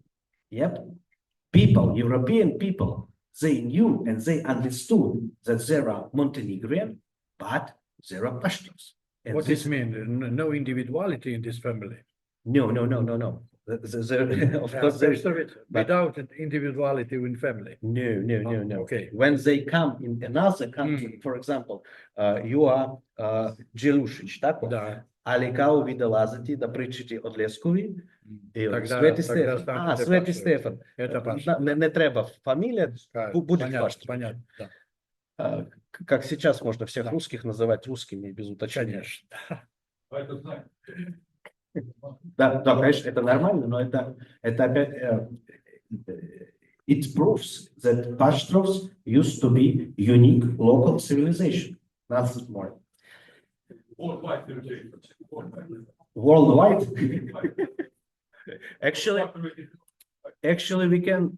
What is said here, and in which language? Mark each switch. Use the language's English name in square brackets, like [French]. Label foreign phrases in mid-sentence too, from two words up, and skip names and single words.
[English] Yep, people, European people, they knew and they understood that there are Montenegrin, but there are Paštrovs. What does it mean? No individuality in this family? No. Of course, there is, without individuality in family. No. Okay. When they come in another country, for example, you are Đelušić, tako? [Serbian] Da. Ali kao vi dolazite da pričate od Leskovi, Sveti [Russian] Stefan. Sveti Stefan. Не treba фамилия, будет Paštrovs. Понятно, да. Как сейчас можно всех русских называть русскими без уточнения. Конечно. Да, конечно, это нормально, но это опять [English] it proves that Paštrovs used to be unique local civilization, nothing more. Worldwide. Actually, we can.